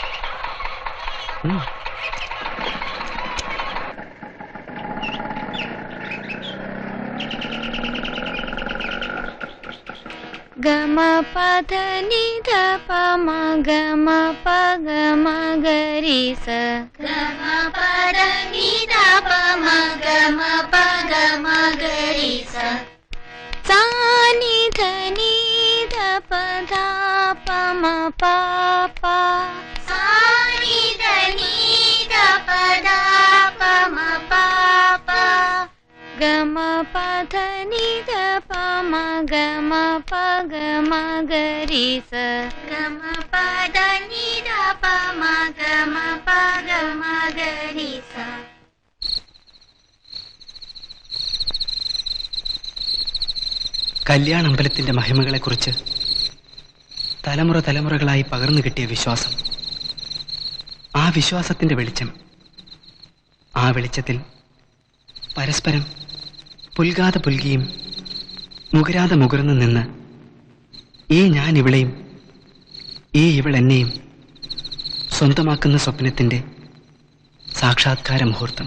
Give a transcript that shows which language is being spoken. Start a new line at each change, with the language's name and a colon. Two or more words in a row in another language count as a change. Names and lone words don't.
Malayalam: ഗമ പദ നിധ പമ ഗമ പഗ മഗരി സ ഗമ പദ നിധ പമ ഗമ പഗ മഗരി സ സാ നിധ നിധ പദ ma pa pa sa ni da pa da pa ma pa pa ga ma pa da ni da pa ma ga ma pa ga ma ga ri sa ga ma pa da ni da pa ma ga ma pa ga ma ga ri sa. കല്യാണമ്പലത്തിന്റെ മഹിമകളെക്കുറിച്ച് തലമുറ തലമുറകളായി പകർന്നു കിട്ടിയ വിശ്വാസം, ആ വിശ്വാസത്തിന്റെ വെളിച്ചം, ആ വെളിച്ചത്തിൽ പരസ്പരം പുൽകാതെ പുൽകിയും മുകരാതെ മുകർന്നു നിന്ന് ഈ ഞാൻ ഇവളെയും ഈ ഇവൾ എന്നെയും സ്വന്തമാക്കുന്ന സ്വപ്നത്തിന്റെ സാക്ഷാത്കാര മുഹൂർത്തം.